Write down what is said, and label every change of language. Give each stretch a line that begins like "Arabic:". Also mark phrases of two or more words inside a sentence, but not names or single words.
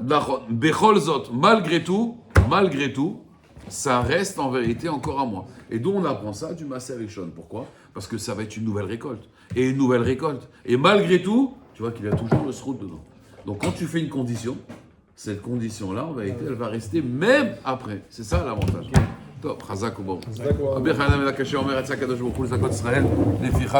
Hebrew: בכל זאת,
French: malgré tout, ça reste en vérité encore à moi. Et d'où on apprend ça? Du
Hebrew: מעשה ראשון.
French: Pourquoi? Parce que ça va être une nouvelle récolte. Et une nouvelle récolte. Et malgré tout, tu vois qu'il y a toujours le srout dedans. Donc quand tu fais une condition, cette condition-là, en vérité, elle va rester même après. C'est ça l'avantage. Top, Chazak ou bon. D'accord.
Hebrew: רבי חנן בן הקשה אומר, יצא הקדוש ברוך הוא לזכות ישראל, לפיכך